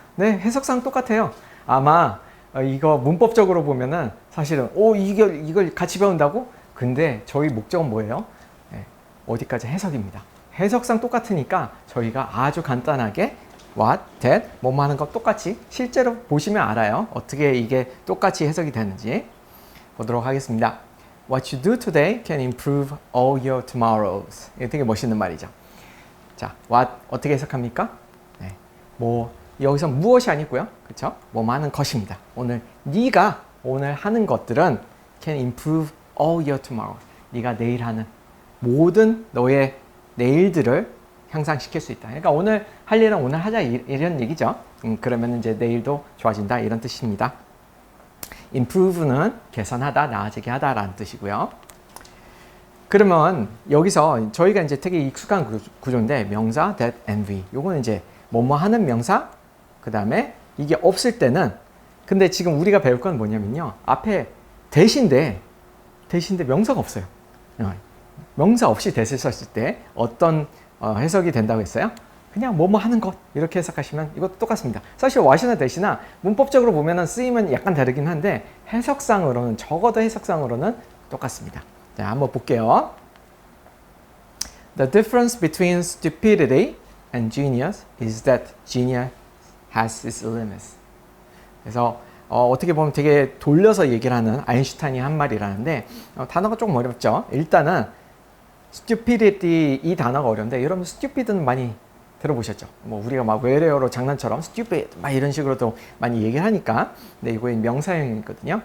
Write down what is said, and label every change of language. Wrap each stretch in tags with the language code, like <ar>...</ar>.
<ko>네, 해석상 똑같아요. 아마 이거 문법적으로 보면은 사실은 이걸 같이 배운다고? 근데 저희 목적은 뭐예요? 네, 어디까지 해석입니다. 해석상 똑같으니까 저희가 아주 간단하게 what, that, 뭐뭐 하는 것 똑같이 실제로 보시면 알아요. 어떻게 이게 똑같이 해석이 되는지 보도록 하겠습니다.</ko> <en>What you do today can improve all your tomorrows.</en> <ko>이게 되게 멋있는 말이죠. 자, what 어떻게 해석합니까? 네, 뭐 여기서 무엇이 아니고요, 그렇죠? 뭐뭐 하는 것입니다. 네가 오늘 하는 것들은</ko> <en>can improve all your tomorrows.</en> <ko>네가 내일 하는 모든 너의 내일들을 향상시킬 수 있다. 그러니까 오늘 할 일은 오늘 하자 이런 얘기죠. 그러면 이제 내일도 좋아진다 이런 뜻입니다. improve는 개선하다, 나아지게 하다라는 뜻이고요. 그러면 여기서 저희가 이제 되게 익숙한 구조인데 명사 that and we 요거는 이제 뭐뭐 하는 명사 그 다음에 이게 없을 때는 근데 지금 우리가 배울 건 뭐냐면요 앞에 대신데 명사가 없어요. 명사 없이 대를 썼을 때 어떤 해석이 된다고 했어요? 그냥 뭐뭐 하는 것 이렇게 해석하시면 이것도 똑같습니다. 사실 what이나 that이나 문법적으로 보면은 쓰임은 약간 다르긴 한데 해석상으로는 적어도 해석상으로는 똑같습니다. 자, 한번 볼게요.</ko> <en>The difference between stupidity and genius is that genius has its limits.</en> <ko>그래서 어떻게 보면 되게 돌려서 얘기를 하는 아인슈타인이 한 말이라는데 단어가 조금 어렵죠. 일단은 stupidity 이 단어가 어려운데 여러분 stupid는 많이 들어보셨죠? 뭐 우리가 막 외래어로 장난처럼 stupid 막 이런 식으로도 많이 얘기를 하니까 근데 이거 명사형이거든요.</ko>